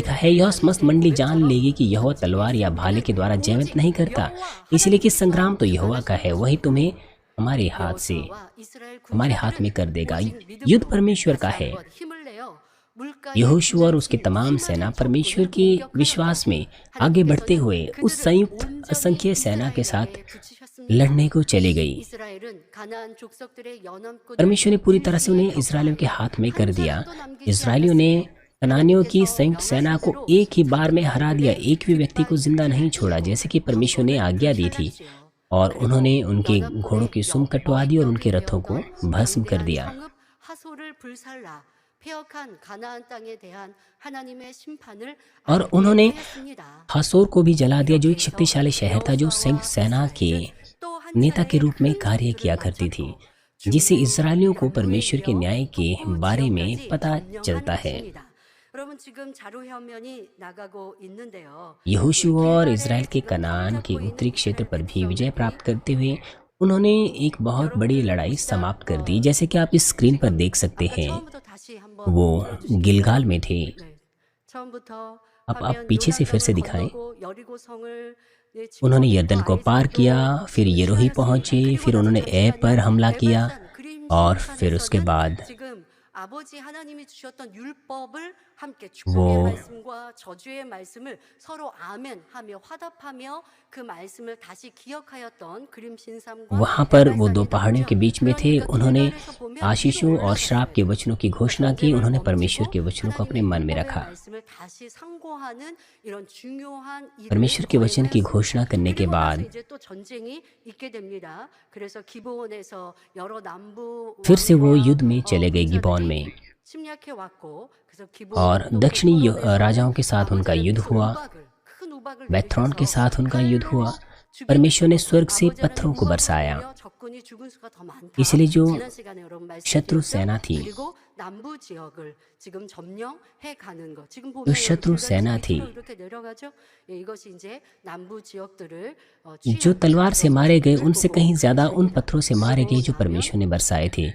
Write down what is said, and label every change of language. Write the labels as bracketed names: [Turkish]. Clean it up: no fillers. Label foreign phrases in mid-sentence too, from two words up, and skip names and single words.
[Hindi] लिखा है, यह समस्त मंडली जान लेगी कि यहोवा तलवार या भाले के द्वारा जयवंत नहीं करता, इसलिए कि संग्राम तो यहोवा का है, वही तुम्हें हमारे हाथ में कर देगा। युद्ध परमेश्वर का है। यहोशू और उसकी तमाम सेना परमेश्वर के विश्वास में आगे बढ़ते हुए उस संयुक्त असंख्य सेना के साथ लड़ने को चली गई। [Korean] 이스라엘은 가나안 족속들의 연합군을 [Hindi] परमेश्वर ने पूरी तरह से उन्हें इसराइलियों के हाथ में कर दिया। इसराइलियों ने कनानियों की संयुक्त सेना को एक ही बार में हरा दिया, एक भी व्यक्ति को जिंदा नहीं छोड़ा, जैसे कि परमेश्वर ने आज्ञा दी थी। और उन्होंने उनके घोड़ों की सुम कटवा दी और उनके रथों को भस्म कर दिया। [Korean] 성읍 하솔을 불살라 폐역한 가나안 땅에 대한 하나님의 심판을 [Hindi] और उन्होंने [Korean] 했습니다. [Hindi] हासोर को भी जला दिया, जो एक शक्तिशाली शहर था, जो संयुक्त सेना के नेता के रूप में कार्य किया करती थी, जिससे इजरायलियों को परमेश्वर के न्याय के बारे में पता चलता है। [Korean] 여러분 지금 자료 화면이 나가고 있는데요. [Hindi] यहोशू और इजराइल के कनान के उत्तरी क्षेत्र पर भी विजय प्राप्त करते हुए उन्होंने एक बहुत बड़ी लड़ाई समाप्त कर दी, जैसे कि आप इस स्क्रीन पर देख सकते हैं। [Korean] 처음부터 다시 한번 [Hindi] वो गिलगाल में थे। [Korean] 네. 처음부터 [Hindi] अब आप [Korean] 화면 [Hindi] पीछे से फिर से [Korean] 요단강을 [Hindi] दिखाएं। [Korean] 건너고 여리고 성을 네, [Hindi] उन्होंने [Korean] 지붕으로 [Hindi] यरदन को [Korean] 아이 [Hindi] पार [Korean] 사람들을 [Hindi] किया, फिर येरोही पहुंचे, फिर उन्होंने ए पर हमला किया और फिर उसके बाद [Korean] 지금 아버지 하나님이 주셨던 율법을 함께 [Hindi] वो [Korean] 축복의 말씀과 저주의 말씀을 서로 아멘하며 화답하며 그 말씀을 다시 기억하였던 그림 신삼과 [Hindi] वहाँ पर वो दो पहाड़ियों के बीच में थे। उन्होंने आशीषों और श्राप के वचनों की घोषणा की। उन्होंने परमेश्वर के वचनों को अपने मन में रखा। [Korean] 말씀을 다시 상고하는 이런 중요한 일을 [Hindi] परमेश्वर के वचन की [Korean] 거행했습니다. [Hindi] घोषणा करने के [Korean] 그리고 나서 [Hindi] बाद [Korean] 이제 또 전쟁이 있게 됩니다. 그래서 기브온에서 여러 남부 [Hindi] फिर से वो [Korean] 왕과, [Hindi] युद्ध में चले गए गिबोन [Korean] 군사들이 [Hindi] में, [Korean] 침략해 왔고 그래서 [Hindi] और [Korean] 기브온 [Hindi] दक्षिणी राजाओं के साथ उनका युद्ध हुआ। बेथ्रोन के साथ उनका युद्ध हुआ। परमेश्वर ने स्वर्ग से पत्थरों को बरसाया, इसलिए जो शत्रु सेना थी, जो शत्रु सेना थी, जो तलवार से मारे गए, उनसे कहीं ज्यादा उन पत्थरों से मारे गए जो परमेश्वर ने बरसाए थे।